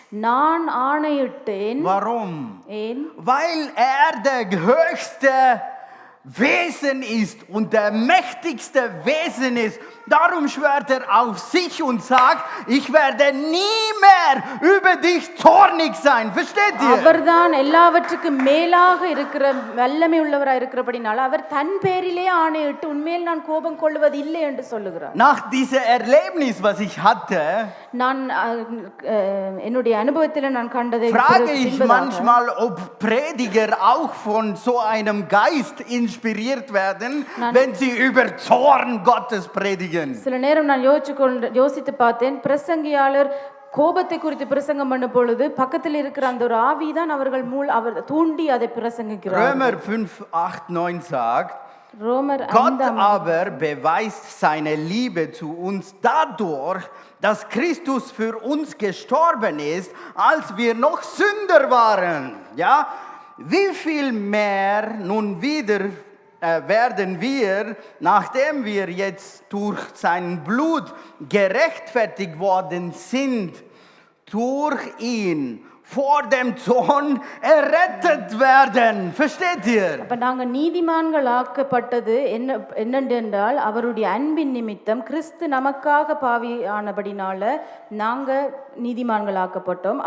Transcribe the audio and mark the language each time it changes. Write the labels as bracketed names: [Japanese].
[Tamil] நான் ஆணையிட்டேன். [German] Warum? [Tamil] ஏன்? [German] Weil er der höchste Wesen ist und der mächtigste Wesen ist. Darum schwört er auf sich und sagt, ich werde nie mehr über dich zornig sein. Versteht ihr? [Tamil] அவர்தான் எல்லாவற்றுக்கும் மேலாக இருக்கிற வல்லமை உள்ளவராய் இருக்கிறபடினால அவர் தன் பேரிலே ஆணையிட்டு உண்மையில் நான் கோபம் கொள்வது இல்லை என்று சொல்லுகிறார். [German] Nach diesem Erlebnis, was ich hatte, [Tamil] நான் என்னுடைய அனுபவத்தில் நான் கண்டதை [German] frage ich manchmal, ob Prediger auch von so einem Geist inspiriert werden, wenn sie über Zorn Gottes predigen. [Tamil] சில நேரம் நான் யோசித்து பார்த்தேன், பிரசங்கியாளர் கோபத்தை குறித்து பிரசங்கம் பண்ணும் பொழுது பக்கத்தில் இருக்கிற அந்த ஒரு ஆவிதான் அவர்கள் அவர் தூண்டி அதை பிரசங்கிக்கிறார். [German] Römer 5:8-9 sagt, [Tamil] ரோமர் [German] Gott aber beweist seine Liebe zu uns dadurch, dass Christus für uns gestorben ist, als wir noch Sünder waren. Ja? Wie viel mehr nun wieder werden wir, nachdem wir jetzt durch sein Blut gerechtfertigt worden sind, durch ihn vor dem Zorn errettet werden. Versteht ihr? [Tamil] அப்ப நாங்க நீதிமான்கள் ஆக்கப்பட்டது என்னென்றால் அவருடைய அன்பின் நிமித்தம் கிறிஸ்து நமக்காக பாவியானபடினால நாங்க நீதிமான்கள் ஆக்கப்பட்டோம்.